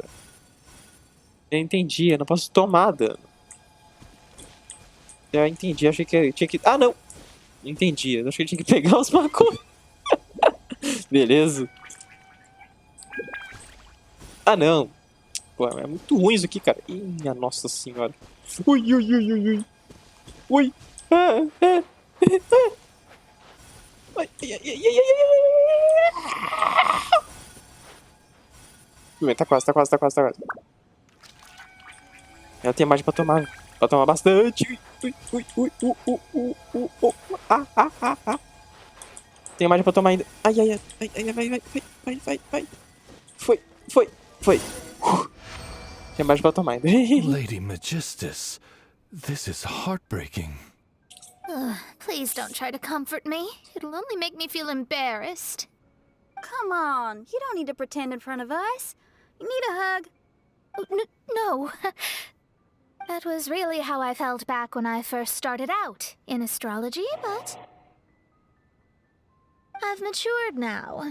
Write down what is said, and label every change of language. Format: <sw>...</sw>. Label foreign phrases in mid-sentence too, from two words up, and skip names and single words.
<pt>Eu entendi, eu não posso tomar dano. Eu entendi, achei que eu tinha que... Ah, não! Entendi, eu achei que tinha que pegar os bagulhos. Beleza. Ah, não. Pô, é muito ruim isso aqui, cara. Ih, minha nossa senhora. Ui, ui, ui, ui, ui. Ui. Ah, ah, ah. Ai, ai, ai, ai, ai, ai. Tá quase, tá quase, tá quase, tá quase. Ela tem mais pra tomar. Pra tomar bastante. Ui, ui, ui, ah, ah, ah, ah. Tem mais pra tomar ainda. Ai, ai, ai, ai, ai, vai, vai, vai, vai, vai, vai. Foi, foi, foi. Tem mais pra tomar ainda.</pt> <en>Lady Magistus, this is heartbreaking. Please don't try to comfort me. It'll only make me feel embarrassed. Come on, you don't need to pretend in front of us. You need a hug. No. That was really how I felt back when I first started out in astrology, but I've matured now.</en>